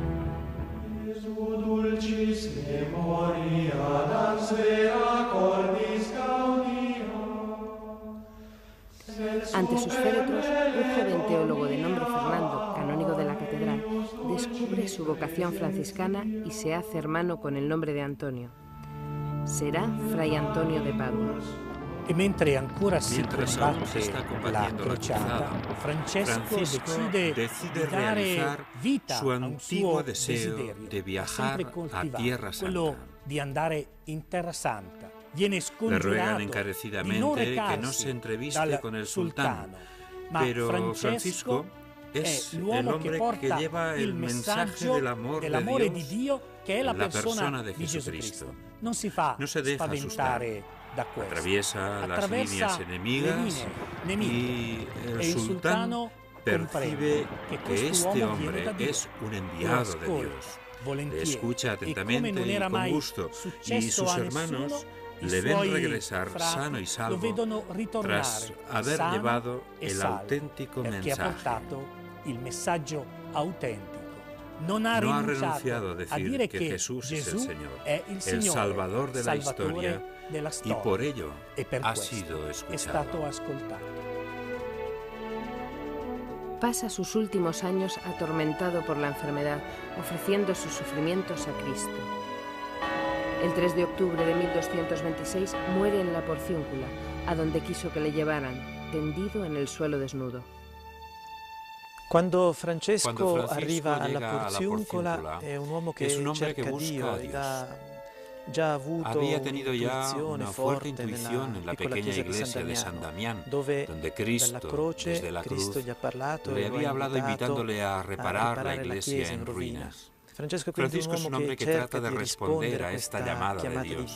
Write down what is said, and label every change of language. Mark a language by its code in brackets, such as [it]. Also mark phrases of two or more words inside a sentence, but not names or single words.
[es] Ante sus féretros, un joven teólogo de nombre Fernando, canónigo de la catedral, descubre su vocación franciscana y se hace hermano con el nombre de Antonio. Será Fray Antonio de Padua. [it] E mentre ancora si combatte la crociata, Francesco decide di dare vita a un suo desiderio, sempre coltivato, quello di andare in Terra Santa. Viene scongiurato di non recarsi dal sultano, ma Francesco [es] es el hombre que lleva el mensaje del amor de Dios, que es la persona de Jesucristo. No se deja asustar [it] da questo. [es] Atraviesa las líneas enemigas y el sultano percibe que este hombre es un enviado de Dios. Le escucha atentamente y con gusto, y sus hermanos le ven regresar sano y salvo tras haber llevado el auténtico mensaje. [it] Il messaggio autentico. [es] No ha renunciado a decir que Jesús es el Señor, el Salvador de la historia, y por ello ha sido escuchado. Pasa sus últimos años atormentado por la enfermedad, ofreciendo sus sufrimientos a Cristo. El 3 de octubre de 1226 muere en la Porciúncula, a donde quiso que le llevaran. tendido en el suelo desnudo. [it] Quando Francesco arriva alla Porziuncola è un uomo che cerca Dio ed ha già avuto [es] había tenido ya una fuerte intuición en la pequeña iglesia de San Damián, donde Cristo, desde la cruz, le había hablado invitándole a reparar la iglesia en ruinas. Francisco es un hombre que trata de responder a esta llamada de Dios.